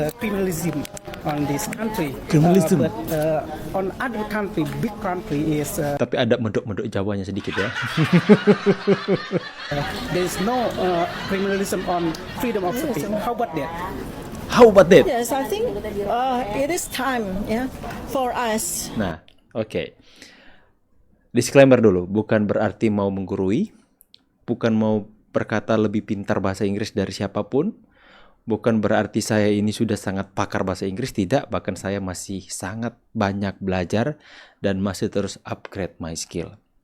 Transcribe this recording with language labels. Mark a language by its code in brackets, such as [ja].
[en] criminalism on this country. Criminalism. But on other country, big country is [id] Tapi ada medok-medok Jawanya sedikit ya. [en] there is no criminalism on freedom of speech. How about that? How about that? Yes, I think it is time, for us. [id] Nah, oke. Disclaimer dulu, bukan berarti mau menggurui, bukan mau berkata lebih pintar bahasa Inggris dari siapapun, bukan berarti saya ini sudah sangat pakar bahasa Inggris, tidak, bahkan saya masih sangat banyak belajar dan masih terus [en] upgrade my skill.